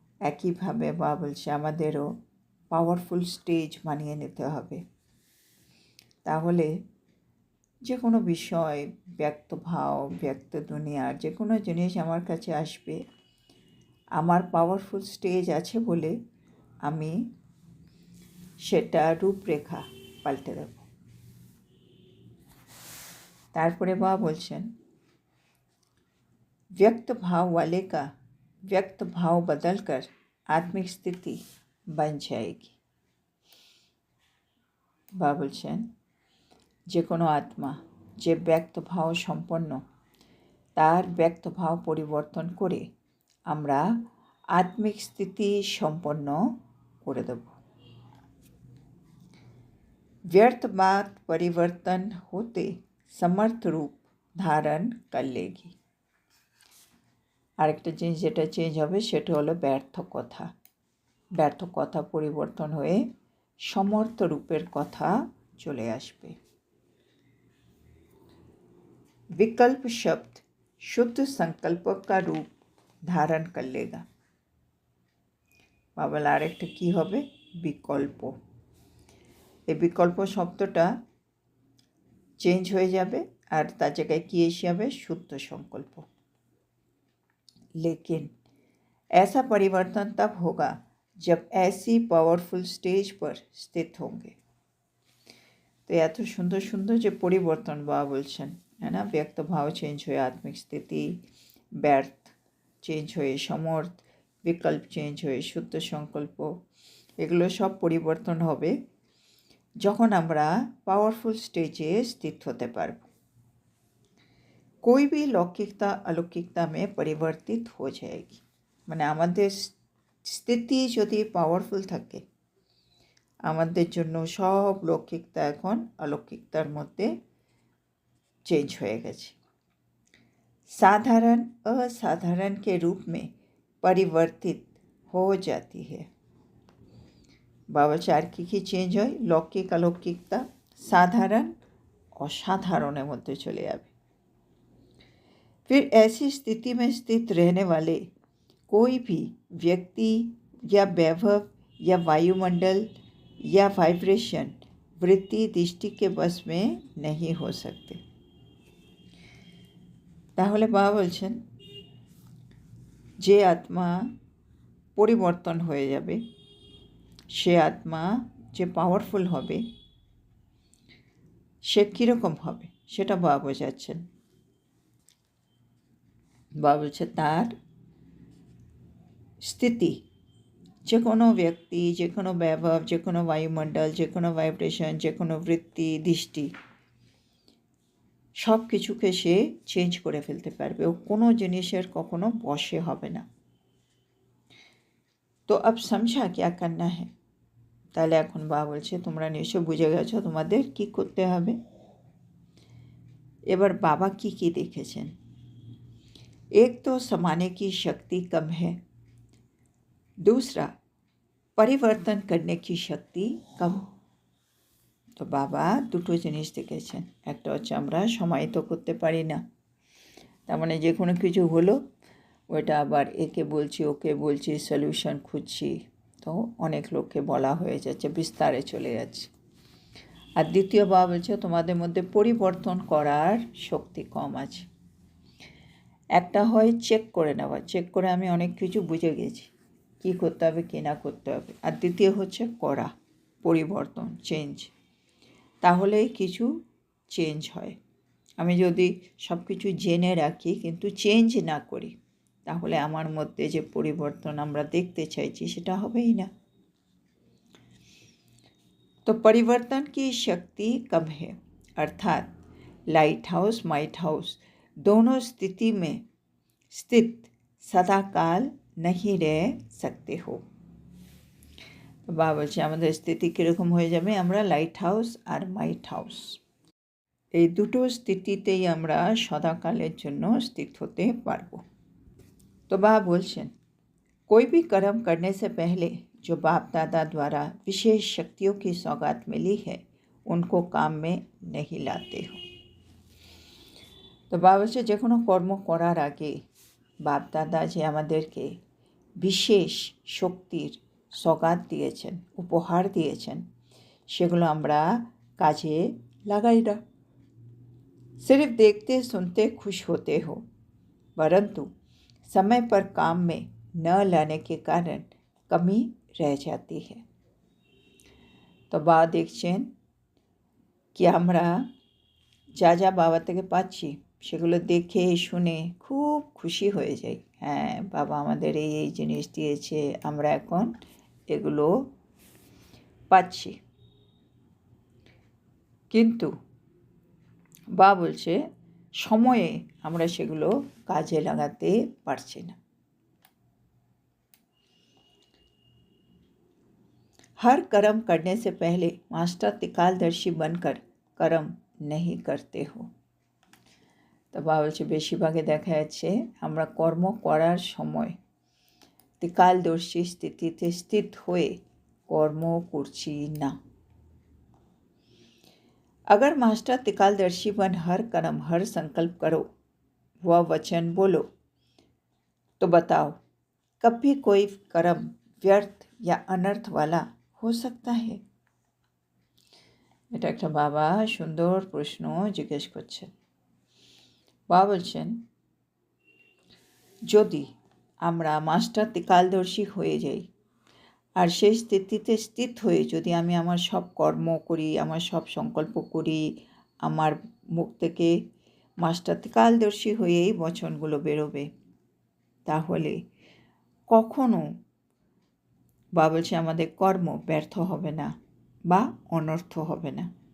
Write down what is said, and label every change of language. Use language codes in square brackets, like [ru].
[bn] একইভাবে বাবা বলছে আমাদেরও পাওয়ারফুল স্টেজ বানিয়ে নিতে হবে, তাহলে যে কোনো বিষয়, ব্যক্ত ভাব, ব্যক্ত দুনিয়ার যে কোনো জিনিস আমার কাছে আসবে, আমার পাওয়ারফুল স্টেজ আছে বলে আমি সেটা রূপরেখা পাল্টে দেব। তারপরে বাবা বলছেন [hi] व्यक्त भाव वाले का व्यक्त भाव बदलकर आत्मिक स्थिति बन जाएगी। [bn] বাবা বলছেন যে কোনো আত্মা যে ব্যক্ত ভাব সম্পন্ন তার ব্যক্ত ভাব পরিবর্তন করে আমরা আত্মিক স্থিতি সম্পন্ন করে দেব। [hi] व्यर्थ बात परिवर्तन होते समर्थ रूप धारण कर लेगी। [bn] আরেকটা জিনিস যেটা চেঞ্জ হবে সেটা হলো ব্যর্থ কথা। ব্যর্থ কথা পরিবর্তন হয়ে সমর্থ রূপের কথা চলে আসবে। [hi] विकल्प शब्द शुद्ध संकल्प का रूप धारण कर लेगा। [bn] বাবল আরেকটা কি হবে? বিকল্প। এই বিকল্প শব্দটা চেঞ্জ হয়ে যাবে আর তার জায়গায় কি এসে যাবে? শুদ্ধ সংকল্প। [hi] लेकिन ऐसा परिवर्तन तब होगा जब ऐसी पावरफुल स्टेज पर स्थित होंगे। [bn] तो এত সুন্দর সুন্দর যে পরিবর্তন বাবা বলছেন, হ্যাঁ না, ব্যক্ত ভাব চেঞ্জ হয়ে আত্মিক স্থিতি, ব্যর্থ চেঞ্জ হয়ে সমর্থ, বিকল্প চেঞ্জ হয়ে শুদ্ধ সংকল্প, এগুলো সব পরিবর্তন হবে যখন আমরা পাওয়ারফুল স্টেজে স্থিত হতে পারব। [hi] कोई भी लौकिकता अलौकिकता में परिवर्तित हो जाएगी। [bn] মানে আমাদের স্থিতি যদি পাওয়ারফুল থাকে, আমাদের জন্য সব লৌকিকতা এখন অলৌকিকতার মধ্যে চেঞ্জ হয়ে গেছে। [hi] साधारण असाधारण के रूप में परिवर्तित हो जाती है। [bn] বাবা চার কি চেঞ্জ হয়? লৌকিক অলৌকিকতা সাধারণ অসাধারণের মধ্যে চলে যাবে। [hi] फिर ऐसी स्थिति में स्थित रहने वाले कोई भी व्यक्ति या वैभव या वायुमंडल या वाइब्रेशन वृत्ति दृष्टि के बस में नहीं हो सकते। [bn] তাহলে বাবা বলছেন যে আত্মা পরিবর্তন হয়ে যাবে, সে আত্মা যে পাওয়ারফুল হবে, সে কীরকম হবে সেটা বাবা বোঝাচ্ছেন। বাবা বলছে তার স্থিতি, যে কোনো ব্যক্তি, যে কোনো বৈভব, যে কোনো বায়ুমণ্ডল, যে কোনো ভাইব্রেশন, যে কোনো বৃত্তি দৃষ্টি, সব কিছুকে সে চেঞ্জ করে ফেলতে পারবে। ও কোনো জিনিসের কখনো বশে হবে না। তো [hi] আব সমঝা ক্যা করনা হ্যায়। [bn] তাহলে এখন বাবা বলছে তোমরা নিশ্চয় বুঝে গেছো তোমাদের কি করতে হবে। এবার বাবা কি কি দেখেছেন? [hi] एक तो समाने की शक्ति कम है, दूसरा परिवर्तन करने की शक्ति कम। [bn] তো বাবা দুটো জিনিস দেখেছেন। একটা হচ্ছে আমরা সমাহিত করতে পারি না, তার মানে যে কোনো কিছু হলো ওইটা আবার একে বলছি ওকে বলছি সলিউশন খুঁজছি, তো অনেক লোককে বলা হয়ে যাচ্ছে, বিস্তারে চলে যাচ্ছে। আর দ্বিতীয় বাবা বলছে তোমাদের মধ্যে পরিবর্তন করার শক্তি কম আছে। একটা হয় চেক করে নেওয়া, চেক করে আমি অনেক কিছু বুঝে গেছি কী করতে হবে কী না করতে হবে। আর দ্বিতীয় হচ্ছে করা, পরিবর্তন, চেঞ্জ, তাহলেই কিছু চেঞ্জ হয়। আমি যদি সব কিছু জেনে রাখি কিন্তু চেঞ্জ না করি, তাহলে আমার মধ্যে যে পরিবর্তন আমরা দেখতে চাইছি সেটা হবেই না। [hi] তো परिवर्तन की शक्ति कम है, अर्थात लाइट हाउस माइट हाउस दोनों स्थिति में स्थित सदाकाल नहीं रह सकते हो। [bn] তো বাবা বলছে আমাদের স্থিতি কীরকম হয়ে যাবে? আমরা লাইট হাউস আর মাইট হাউস, এই দুটো স্থিতিতেই আমরা সদাকালের জন্য স্থিত হতে পারবো। [hi] तो बाबा बोलছেন कोई भी कर्म करने से पहले जो बाप दादा द्वारा विशेष शक्तियों की सौगात मिली है उनको काम में नहीं लाते हो। [bn] तो बाबा বলছে যে কোনো কর্ম করার আগে বাপ দাদা যে আমাদেরকে বিশেষ শক্তির সৌগাত দিয়েছেন, উপহার দিয়েছেন, সেগুলো আমরা কাজে লাগাই না। [hi] सिर्फ देखते सुनते खुश होते हो, परंतु समय पर काम में न लाने के कारण कमी रह जाती है। [bn] তো বাবা দেখছেন কি আমরা যা যা বাবা থেকে পাচ্ছি সেগুলো দেখে শুনে খুব খুশি হয়ে যাই, হ্যাঁ বাবা আমাদের এই এই জিনিস দিয়েছে, আমরা এখন এগুলো পাচ্ছি। কিন্তু বাবা বলছে সময়ে আমরা সেগুলো কাজে লাগাতে পারছি না। [hi] हर कर्म करने से पहले मास्टर त्रिकालदर्शी बनकर कर्म नहीं करते हो। [bn] তো বাবা বলছে বেশিরভাগে দেখা যাচ্ছে আমরা কর্ম করার সময় ত্রিকালদর্শী স্থিতিতে স্থিত হয়ে কর্ম করছি না। [hi] अगर मास्टर त्रिकालदर्शी बन हर कर्म हर संकल्प करो वह वचन बोलो तो बताओ कब भी कोई कर्म व्यर्थ या अनर्थ वाला हो सकता है? [bn] এটা একটা বাবা সুন্দর প্রশ্ন জিজ্ঞেস করছেন। বাবা বলছেন যদি আমরা মাস্টার ত্রিকালদর্শী হয়ে যাই আর সেই স্থিতিতে স্থিত হয়ে যদি আমি আমার সব কর্ম করি, আমার সব সংকল্প করি, আমার মুখ থেকে মাস্টার ত্রিকালদর্শী হয়েই বচনগুলো বেরোবে, তাহলে কখনো বাবা বলছে আমাদের কর্ম ব্যর্থ হবে না বা অনর্থ হবে না।